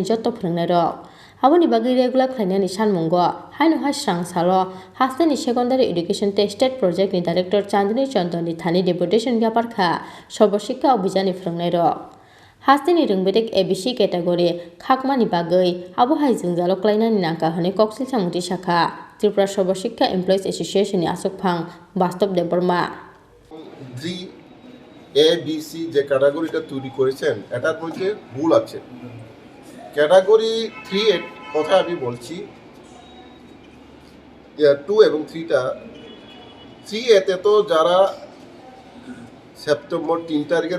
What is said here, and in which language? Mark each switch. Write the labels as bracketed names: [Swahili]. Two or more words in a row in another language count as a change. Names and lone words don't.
[Kok Borok] joto phrangnai rok aboni bagai regular khlainani sanmungo haino hasrang salo haste ni [English] secondary education state project [Kok Borok] ni director Chandni Chandani thani deputation gyaparkha sorboshika obijani phrangnai rok haste ni rungbedek ABC category khakmani bagai abohai jingjalo klainani nangka hone koksil samuti shakha Tripura Shobashika Employees Association Asokphang Bastop Deborma [Bangla] জি ABC যে ক্যাটাগরিটা তৈরি করেছেন এটার মধ্যে ভুল আছে ক্যাটাগরি 3 এর কথা আমি বলছি 2 এবং 3টা 3 এতে তো যারা সেপ্টেম্বর 3 তারিখের